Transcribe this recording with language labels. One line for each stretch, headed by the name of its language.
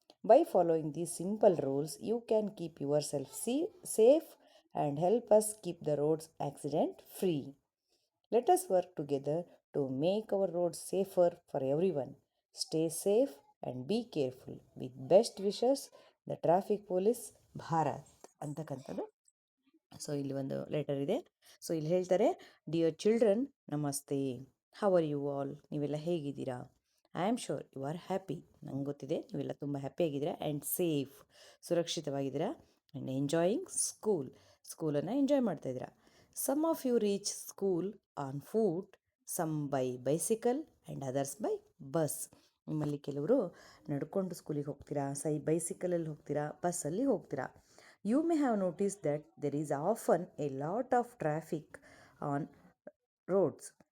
English: By following these simple rules, you can keep yourself safe and help us keep the roads accident free. Let us work together to make our roads safer for everyone. Stay safe and be careful. With best wishes, the Traffic Police,
Kannada: Bharat ಅಂತಕ್ಕಂಥದ್ದು. So ಇಲ್ಲಿ ಒಂದು letter ಇದೆ. So ಇಲ್ಲಿ ಹೇಳ್ತಾರೆ,
English: dear children namaste, how are you all,
Kannada: ನೀವೆಲ್ಲ ಹೇಗಿದ್ದೀರಾ?
English: I am sure you are happy,
Kannada: ನಂಗೆ ಗೊತ್ತಿದೆ ನೀವೆಲ್ಲ ತುಂಬ ಹ್ಯಾಪಿಯಾಗಿದ್ದೀರಾ.
English: and safe,
Kannada: ಸುರಕ್ಷಿತವಾಗಿದ್ದೀರಾ.
English: and enjoying
Kannada: ಸ್ಕೂಲನ್ನು enjoy ಮಾಡ್ತಾಯಿದ್ದೀರಾ.
English: Some of you reach school on foot, some by bicycle and others by bus.
Kannada: ನಿಮ್ಮಲ್ಲಿ ಕೆಲವರು ನಡ್ಕೊಂಡು ಸ್ಕೂಲಿಗೆ ಹೋಗ್ತೀರಾ, ಬೈಸಿಕಲಲ್ಲಿ ಹೋಗ್ತೀರಾ, ಬಸ್ಸಲ್ಲಿ ಹೋಗ್ತೀರಾ.
English: You may have noticed that there is often a lot of traffic on roads.